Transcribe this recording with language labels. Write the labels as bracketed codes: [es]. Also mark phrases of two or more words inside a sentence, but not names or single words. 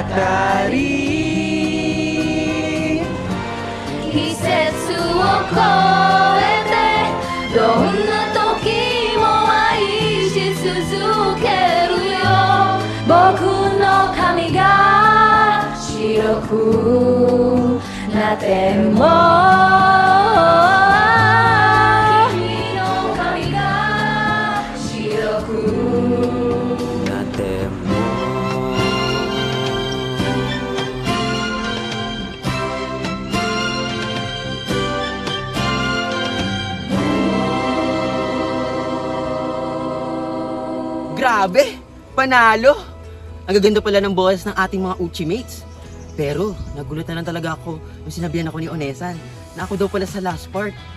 [ja] 季節を越えてどんな時も愛し続けるよ僕の髪が白くなっても君の髪が白くなっても [tl] Grabe! Panalo! Ang gaganda pala ng boses ng ating mga Uchimates. Pero, nagulutan lang talaga ako nung sinabihan ako ni Onesan na ako daw pala sa last part.